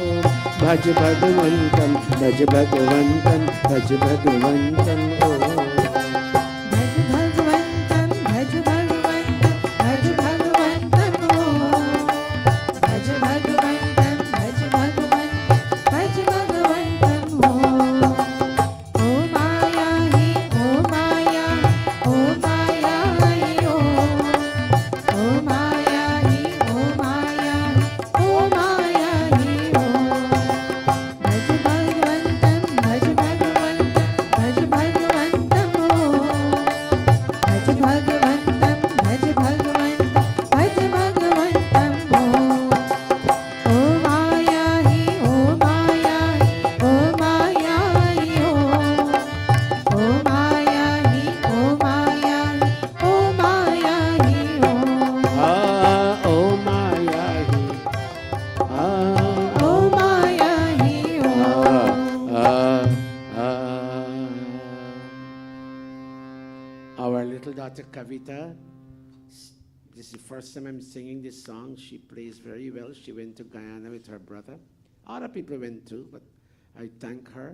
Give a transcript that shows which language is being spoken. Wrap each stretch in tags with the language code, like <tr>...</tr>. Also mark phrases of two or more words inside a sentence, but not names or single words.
<hi>भज भगवन्तम्, भज भगवन्तम्, भज भगवन्तम्, ओह. भज भगवन्तम्, भज भगवन्तम्, भज भगवन्तम्, ओह. भज भगवन्तम्, भज भगवन्तम्, भज भगवन्तम्, ओह. ओह माया ही, ओह माया, ओह माया ही, ओह. ओह माया ही, ओह माया, ओह माया ही, oh. भज भगवन्तम्, भज भगवन्तम्, भज भगवन्तम्, ओह. भज भगवन्तम्, भज भगवन्तम्, भज भगवन्तम्, ओह. ओह माया ही, ओह माया, ओह माया ही, ओह. ओह माया ही, ओह माया, ओह माया ही, ओह. आह, ओह माया ही। आह, ओह माया ही, oh.</hi> <en>Our little daughter Kavita, this is the first time I'm singing this song. She plays very well. She went to Guyana with her brother. Other people went too, but I thank her.</en>